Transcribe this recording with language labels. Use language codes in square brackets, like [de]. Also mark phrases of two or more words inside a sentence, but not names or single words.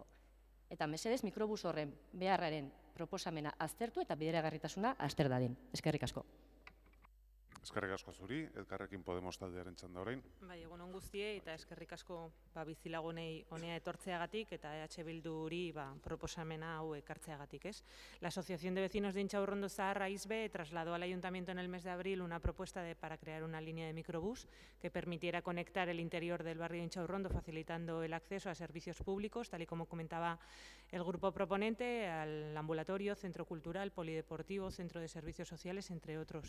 [eu] Eta mesedez mikrobus horren beharraren proposamena aztertu eta bideragarritasuna azter dadin. Eskerrik asko. Eskerrik asko zuri, Elkarrekin Podemos taldearen txanda orain. Egun on guztiei eta eskerrik asko bizilagunei honea etortzeagatik eta EH Bilduri proposamena hau ekartzeagatik. [es] La Asociación de Vecinos de Intxaurrondo Zaharra ISBE trasladó al Ayuntamiento en el mes de abril una propuesta para crear una línea de microbús que permitiera conectar el interior del barrio de Intxaurrondo, facilitando el acceso a servicios públicos, tal y como comentaba el grupo proponente, al ambulatorio, centro cultural, polideportivo, centro de servicios sociales, entre otros.